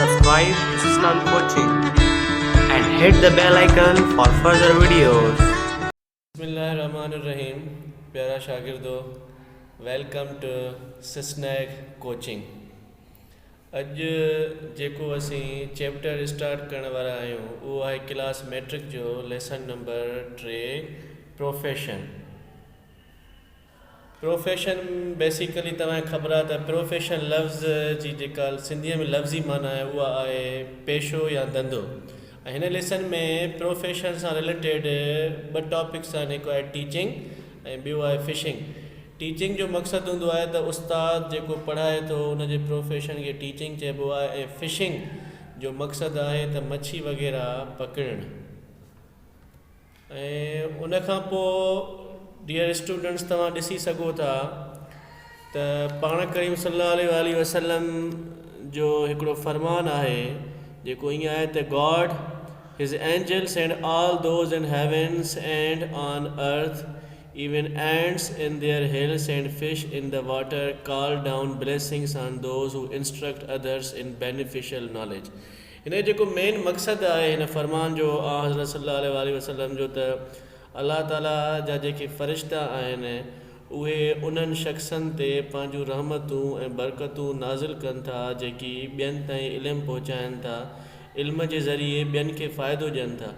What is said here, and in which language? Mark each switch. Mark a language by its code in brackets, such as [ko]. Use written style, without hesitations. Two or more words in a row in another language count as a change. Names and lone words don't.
[en] subscribe to Sisnag Coaching and hit the bell icon for further videos. [sd] बिस्मिल्लाहिर्रहमानिर्रहीम। प्यारा शागिर्दो, [en] welcome to Sisnag coaching. [sd] अॼु जेको असीं [en] chapter start [sd] करण वारा आहियूं उहो आहे [en] class matric [sd] जो [en] lesson number 3 profession. profession basically [sd] तव्हांखे ख़बर आहे त प्रोफेशन लफ़्ज़ जी जेका सिंधीअ में लफ़्ज़ी माना आहे उहा आहे पेशो या धंधो। ऐं हिन लेसन में प्रोफेशन सां रिलेटेड ॿ टॉपिक्स आहिनि, हिकु आहे टीचिंग ऐं ॿियो आहे फिशिंग। टीचिंग जो मक़सदु हूंदो आहे त उस्ताद जेको पढ़ाए थो उनजे प्रोफेशन खे टीचिंग चइबो आहे, ऐं फिशिंग जो मक़सदु आहे त मच्छी वग़ैरह पकिड़णु। ऐं उनखां पोइ [en] dear students, [sd] तव्हां ॾिसी सघो था त पाण करीम [ar] صلى الله عليه وسلم [sd] जो हिकिड़ो फरमान आहे जेको ईअं आहे त [en] God his angels and all those in heavens and on earth even ants in their hills and fish in the water call down blessings on those who instruct others in beneficial knowledge। [sd] हिन जेको मेन मक़सदु आहे हिन फरमान जो हज़रत [ar] صلى الله عليه وسلم [sd] जो, त अल्लाह ताला जा जेके फ़रिश्ता आहिनि उहे उन्हनि शख़्सनि ते पंहिंजूं रहमतूं ऐं बरकतूं नाज़िल कनि था जेकी ॿियनि ताईं इल्मु पहुचाइनि था, इल्म जे ज़रिए ॿियनि खे फ़ाइदो ॾियनि था।